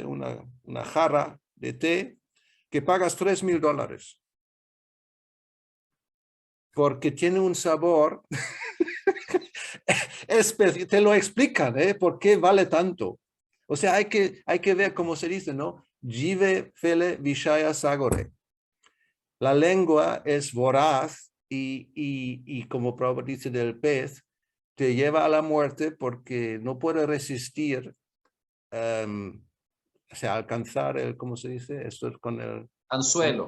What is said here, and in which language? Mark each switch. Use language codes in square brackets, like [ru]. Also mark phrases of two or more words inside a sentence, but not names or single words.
[es] Una jarra de té que pagas $3,000. Porque tiene un sabor te lo explican, ¿por qué vale tanto? O sea, hay que ver cómo se dice, ¿no? [bn] জীবে ফেলে বিষয় সাগরে. [es] La lengua es voraz y como Prabhupada dice del pez, te lleva a la muerte porque no puede resistir, o sea, alcanzar el, ¿cómo se dice? Esto es con el... Anzuelo.